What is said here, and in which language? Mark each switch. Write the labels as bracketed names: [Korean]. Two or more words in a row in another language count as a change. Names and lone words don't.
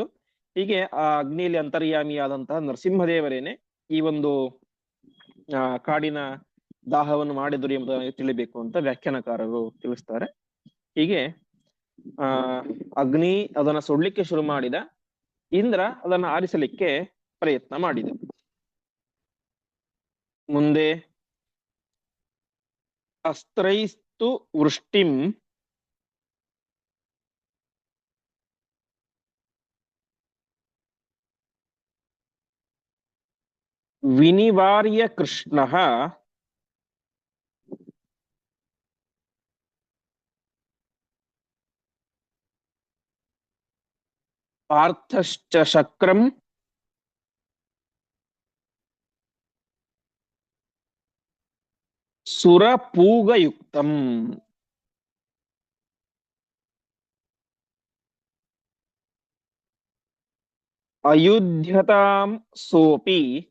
[Kannada] ಹೀಗೆ ಆ ಅಗ್ನಿಯಲ್ಲಿ ಅಂತರ್ಯಾಮಿಯಾದಂತಹ ನರಸಿಂಹದೇವರೇನೆ ಈ ಒಂದು ಕಾಡಿನ ದಾಹವನ್ನು ಮಾಡಿದರು ಎಂಬುದನ್ನು ತಿಳಿಬೇಕು ಅಂತ ವ್ಯಾಖ್ಯಾನಕಾರರು ತಿಳಿಸ್ತಾರೆ. ಹೀಗೆ ಅಗ್ನಿ ಅದನ್ನ ಸುಡ್ಲಿಕ್ಕೆ ಶುರು ಮಾಡಿದ, ಇಂದ್ರ ಅದನ್ನ ಆರಿಸಲಿಕ್ಕೆ ಪ್ರಯತ್ನ ಮಾಡಿದ. [Sanskrit] ಮುಂದೆ अस्त्रैस्तु वृष्टिं विनिवार्य कृष्णः पार्थश्च शक्रं सुरपूगयुक्तम् अयुध्यतां सोऽपि